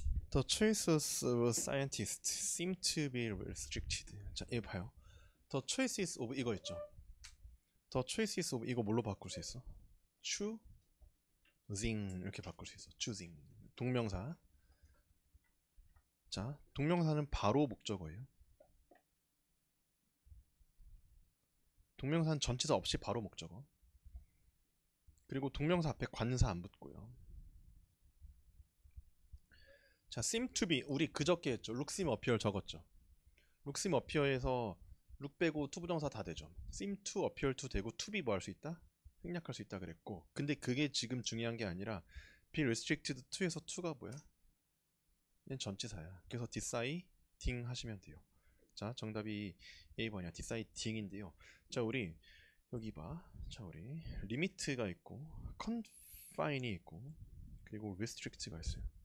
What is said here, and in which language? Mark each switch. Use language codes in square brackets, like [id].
[en] The choices of scientists seem to be restricted. [ko] 자, 이거 봐요. The choices of 이거 있죠. The choices of 이거 뭘로 바꿀 수 있어? choosing 이렇게 바꿀 수 있어. choosing 동명사. 자, 동명사는 바로 목적어예요. 동명사는 전치사 없이 바로 목적어. 그리고 동명사 앞에 관사 안 붙고요. 자, seem to be 우리 그저께 했죠. look, seem, appear 적었죠. look, seem, appear에서 look 빼고 to 부정사 다 되죠. seem to, appear to 되고 to be 뭐 할 수 있다? 생략할 수 있다 그랬고, 근데 그게 지금 중요한 게 아니라 be restricted to에서 to가 뭐야? 얘는 전치사야. 그래서 deciding 하시면 돼요. 자, 정답이 A번이야. deciding인데요. 자, 우리 여기 봐. 자, 우리 limit가 있고 confine이 있고 그리고 restrict가 있어요.